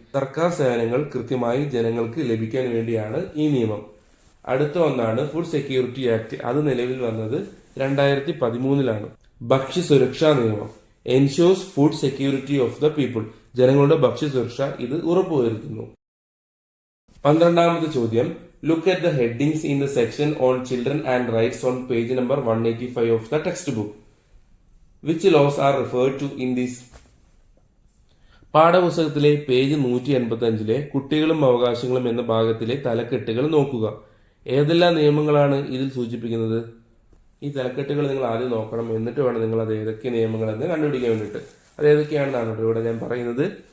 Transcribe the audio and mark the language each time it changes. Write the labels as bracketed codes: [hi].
[ml] സർക്കാർ സേവനങ്ങൾ കൃത്യമായി ജനങ്ങൾക്ക് ലഭിക്കാൻ വേണ്ടിയാണ് ഈ നിയമം. അടുത്ത ഒന്നാണ് ഫുഡ് സെക്യൂരിറ്റി ആക്ട്. അത് നിലവിൽ വന്നത് 2013 ഭക്ഷ്യസുരക്ഷാ നിയമം. [en] Ensures food security of the people. [ml] ജനങ്ങളുടെ ഭക്ഷ്യസുരക്ഷ ഇത് ഉറപ്പുവരുത്തുന്നു. 12ാമത്തെ ചോദ്യം. [en] Look at the headings in the section on children and rights on page number 185 of the textbook. Which laws are referred to in this? [ml] പാഠപുസ്തകത്തിലെ page 185 കുട്ടികളും അവകാശങ്ങളും എന്ന ഭാഗത്തിലെ തലക്കെട്ടുകൾ നോക്കുക. ഏതെല്ലാം നിയമങ്ങളാണ് ഇതിൽ സൂചിപ്പിക്കുന്നത്? ഈ തലക്കെട്ടുകൾ നിങ്ങൾ ആദ്യം നോക്കണം. എന്നിട്ട് വേണം നിങ്ങൾ അത് ഏതൊക്കെ നിയമങ്ങളെന്ന് കണ്ടുപിടിക്കാൻ വേണ്ടിയിട്ട്. അത് ഏതൊക്കെയാണെന്നാണ് ഇവിടെ ഞാൻ പറയുന്നത്.